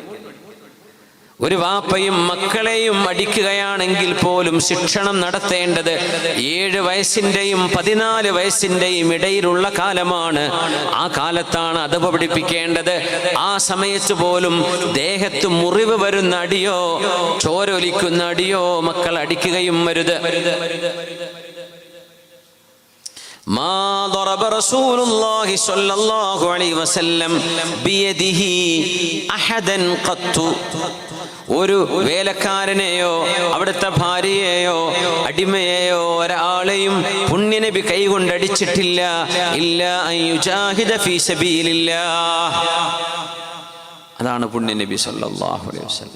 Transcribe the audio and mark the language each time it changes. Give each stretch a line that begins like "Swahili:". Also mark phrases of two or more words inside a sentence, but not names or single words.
Malayalam: ഒരു വാപ്പയും മക്കളെയും അടിക്കുകയാണെങ്കിൽ പോലും ശിക്ഷണം നടത്തേണ്ടത് 7 വയസ്സിന്റെയും 14 വയസ്സിന്റെയും ഇടയിലുള്ള കാലമാണ്. ആ കാലത്താണ് അദബ് പഠിപ്പിക്കേണ്ടത്. ആ സമയത്ത് പോലും ദേഹത്ത് മുറിവ് വരുന്ന അടിയോ ചോരൊലിക്കുന്ന അടിയോ മക്കൾ അടിക്കുകയും വരുത്.
Arabic: മാ ضرب رسول الله صلى الله عليه وسلم بيده احدا قط.
Malayalam: ഒരു വേലക്കാരനെയോ അവിടുത്തെ ഭാര്യയെയോ അടിമയെയോ ഒരാളെയും പുണ്യനബി കൈകൊണ്ട് അടിച്ചിട്ടില്ല.
Arabic: إلا أن يجاهد في سبيل الله.
Malayalam: അതാണ് പുണ്യനബി
Arabic: صلى الله عليه وسلم.